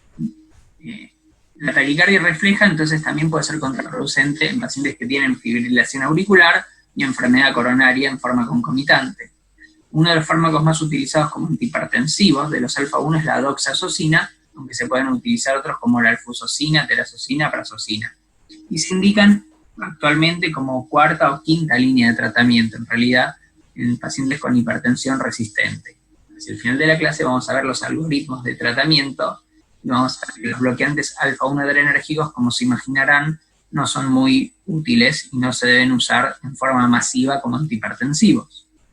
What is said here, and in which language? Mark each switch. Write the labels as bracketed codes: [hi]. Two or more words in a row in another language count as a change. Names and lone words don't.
[es] La taquicardia refleja entonces también puede ser contraproducente en pacientes que tienen fibrilación auricular y enfermedad coronaria en forma concomitante. Uno de los fármacos más utilizados como antihipertensivos de los alfa-1 es la doxazosina, aunque se pueden utilizar otros como la alfusosina, terazosina, prazosina. Y se indican actualmente como cuarta o quinta línea de tratamiento, en realidad, en pacientes con hipertensión resistente. Hacia el final de la clase vamos a ver los algoritmos de tratamiento y vamos a ver que los bloqueantes alfa-1 adrenérgicos, como se imaginarán, no son muy útiles y no se deben usar en forma masiva como antihipertensivos.